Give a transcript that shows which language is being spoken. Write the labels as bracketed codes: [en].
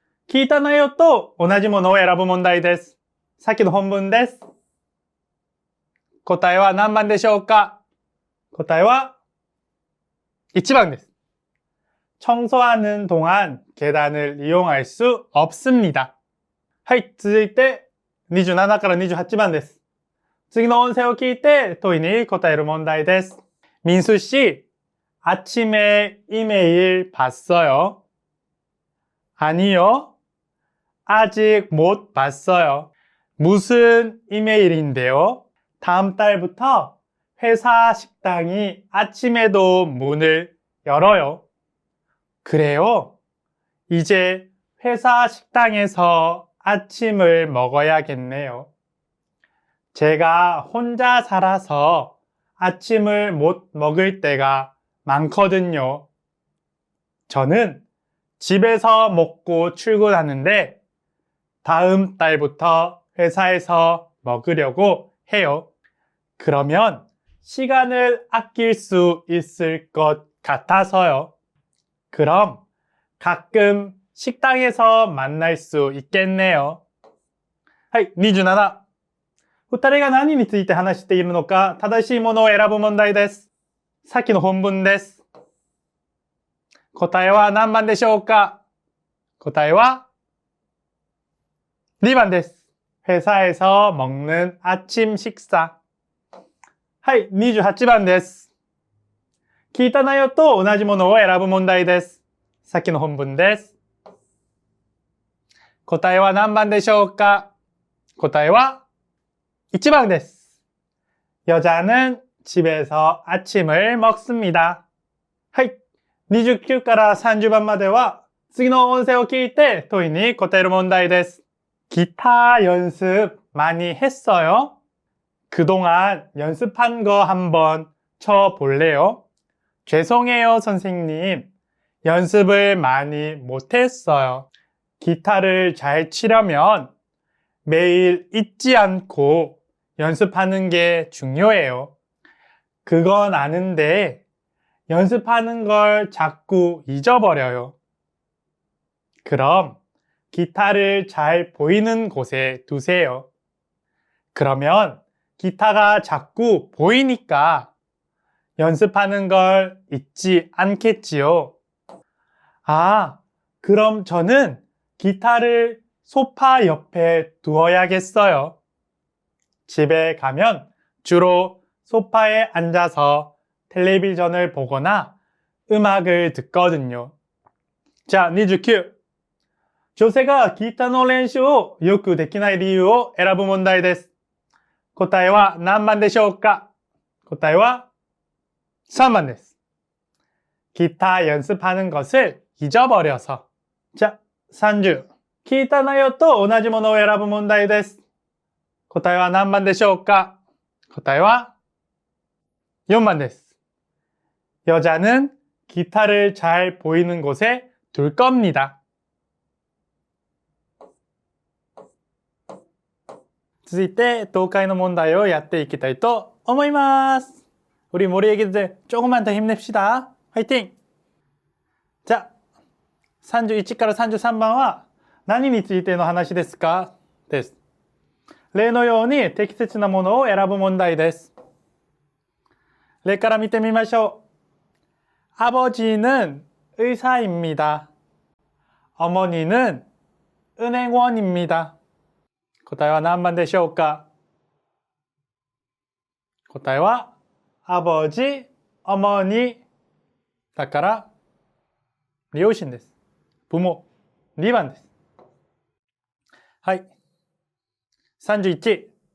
[ja] 聞いた内容と同じものを選ぶ問題です。さっきの本文です。答えは何番でしょうか？答えは1番です。 [ko] 청소하는 동안 계단을 이용할 수 없습니다. [ja] はい、続いて27から28番です。次の音声を聞いて問いに答える問題です。 [ko] 민수 씨, 아침에 이메일 봤어요? 아니요. 아직 못 봤어요. 무슨 이메일인데요? 다음 달부터 회사 식당이 아침에도 문을 열어요. 그래요? 이제 회사 식당에서 아침을 먹어야겠네요. 제가 혼자 살아서 아침을 못 먹을 때가 많거든요. 저는 집에서 먹고 출근하는데 다음 달부터 회사에서 먹으려고 해요. 그러면 시간을 아낄 수 있을 것 같아서요. 그럼 가끔 식당에서 만날 수 있겠네요. [ja] はい、27。二人が何について話しているのか正しいものを選ぶ問題です。さっきの本文です。答えは何番でしょうか？答えは2번です。 [ko] 회사에서 먹는 아침 식사。 [ja] はい、28番です。聞いた内容と同じものを選ぶ問題です。さっきの本文です。答えは何番でしょうか？答えは1번です。 [ko] 여자는 집에서 아침을 먹습니다。 [ja] はい、29から30番までは次の音声を聞いて問いに答える問題です。 [ko] 기타 연습 많이 했어요? 그동안 연습한 거 한번 쳐볼래요? 죄송해요, 선생님. 연습을 많이 못했어요. 기타를 잘 치려면 매일 잊지 않고 연습하는 게 중요해요. 그건 아는데 연습하는 걸 자꾸 잊어버려요. 그럼 기타를 잘 보이는 곳에 두세요. 그러면 기타가 자꾸 보이니까 연습하는 걸 잊지 않겠지요. 아, 그럼 저는 기타를 소파 옆에 두어야겠어요. 집에 가면 주로 소파에 앉아서 텔레비전을 보거나 음악을 듣거든요. 자, 29. [ja] 女性がギターの練習をよくできない理由を選ぶ問題です。答えは何番でしょうか？答えは3번です。 [ko] 기타 연습하는 것을 잊어버려서。 [ja] じゃ、30。聞いた内容と同じものを選ぶ問題です。答えは何番でしょうか？答えは4번です。 [ko] 여자는 기타를 잘 보이는 곳에 둘 겁니다。 [ja] 続いて東海の問題をやっていきたいと思います。 [ko] 우리 머리 얘기들 조금만 더 힘냅시다. 화이팅! [ja] 자, 31から33番は何についての話ですか？です。例のように適切なものを選ぶ問題です。例から見てみましょう。 [ko] 아버지는 의사입니다. 어머니는 은행원입니다. [ja] 答えは何番でしょうか？答えは [ko] 아버지、어머니 [ja] だから両親です。 부모、2번です。はい。31.